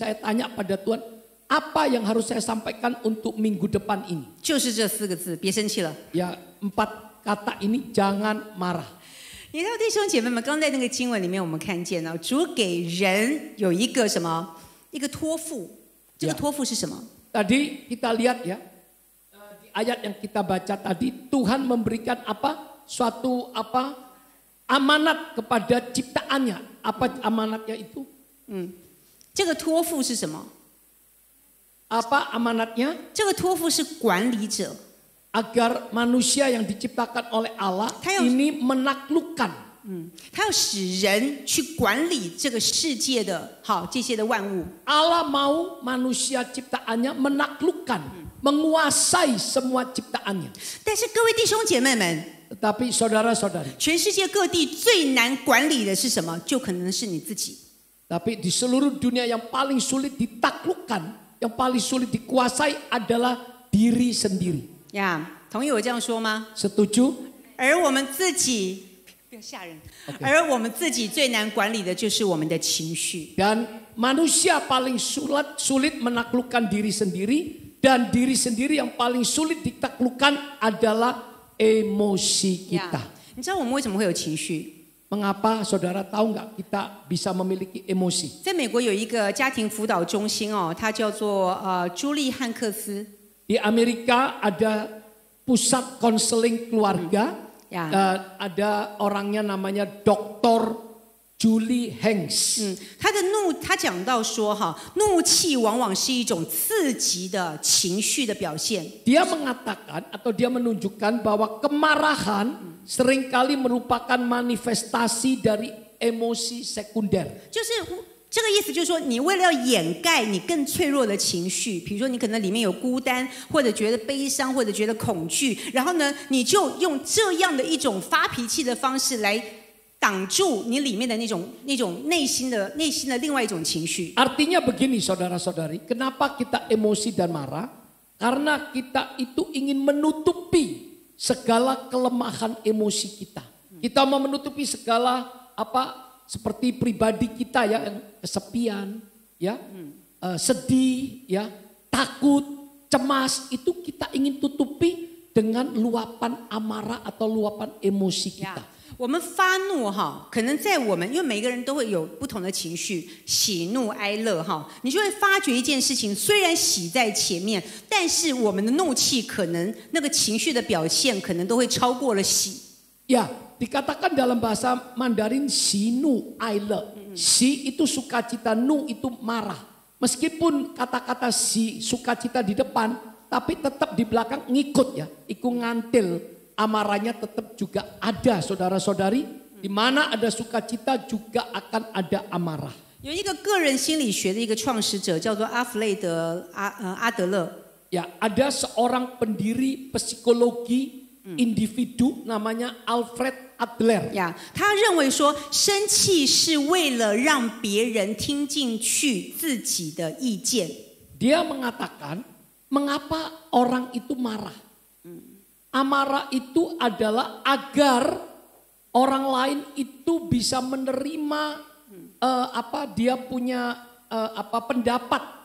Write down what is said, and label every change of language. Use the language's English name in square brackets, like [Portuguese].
[Indonesian] Saya tanya pada Tuhan, apa yang harus saya sampaikan untuk minggu depan ini? [Chinese] 就是这4个字，别生气了。 [Indonesian] Ya, 4 kata ini jangan marah. [Chinese] 你知道弟兄姐妹们，刚在那个经文里面，我们看见了主给人有一个什么？一个托付。这个托付是什么？ [Indonesian] Tadi kita lihat ya, di ayat yang kita baca tadi, Tuhan memberikan apa? Suatu apa? Amanat kepada ciptaannya. Apa amanatnya itu? [Chinese] 这个托付是什么？ [Indonesian] Apa amanatnya? [Chinese] 这个托付是管理者。 [Indonesian] Agar manusia yang diciptakan oleh Allah ini menaklukkan. [Chinese] 他要使人去管理这个世界的这些的万物。 [Indonesian] Allah mau manusia ciptaannya menaklukkan, menguasai semua ciptaannya. [Chinese] 但是各位弟兄姐妹们， [Indonesian] Tetapi saudara-saudari, [Chinese] 全世界各地最难管理的是什么？就可能是你自己。 [Indonesian] tapi di seluruh dunia yang paling sulit ditaklukkan, yang paling sulit dikuasai adalah diri sendiri. [Chinese] 呀，同意我这样说吗？ [Indonesian] Setuju? [Chinese] 而我们自己，不要吓人。而我们自己最难管理的就是我们的情绪。 [Indonesian] Dan manusia paling sulit menaklukkan diri sendiri, dan diri sendiri yang paling sulit ditaklukkan adalah emosi kita. [Chinese] 你知道我们为什么会有情绪？ [Indonesian] Mengapa saudara tahu nggak kita bisa memiliki emosi? [Chinese] 在美国有一个家庭辅导中心它叫做朱莉汉克斯。 [Indonesian] Di Amerika ada pusat konseling keluarga, ada orangnya namanya Dr. Julie Hanks. [Chinese] 他讲到说怒气往往是一种刺激的情绪的表现。 [Indonesian] Dia mengatakan atau dia menunjukkan bahwa kemarahan seringkali merupakan manifestasi dari emosi sekunder. [Chinese] 就是这个意思，就是说，你为了要掩盖你更脆弱的情绪，比如说你可能里面有孤单，或者觉得悲伤，或者觉得恐惧，然后呢，你就用这样的一种发脾气的方式来挡住你里面的那种内心的另外一种情绪。 [Indonesian] Artinya begini saudara-saudari, kenapa kita emosi dan marah? Karena kita itu ingin menutupi segala kelemahan emosi kita. Kita mau menutupi segala seperti pribadi kita ya, yang kesepian, ya, sedih, ya, takut, cemas, itu kita ingin tutupi dengan luapan amarah atau luapan emosi kita. [Chinese] 我们发怒可能在我们因为每个人都会有不同的情绪，喜怒哀乐你就会发觉一件事情，虽然喜在前面，但是我们的怒气可能那个情绪的表现可能都会超过了喜。 [Indonesian] Ya, dikatakan dalam bahasa Mandarin si nu ai le. Si itu sukacita, nu itu marah. Meskipun kata-kata si sukacita di depan, tapi tetap di belakang ngikut ya, ikut ngantil. Amarahnya tetap juga ada, saudara-saudari. Di mana ada sukacita juga akan ada amarah. [Chinese] 有一个个人心理学的一个创始者叫做阿弗雷德阿德勒。 [Indonesian] Ya, ada seorang pendiri psikologi individu namanya Alfred Adler. [Chinese] 他认为说，生气是为了让别人听进去自己的意见。 [Indonesian] Dia mengatakan, mengapa orang itu marah? Amarah itu adalah agar orang lain itu bisa menerima dia punya pendapat.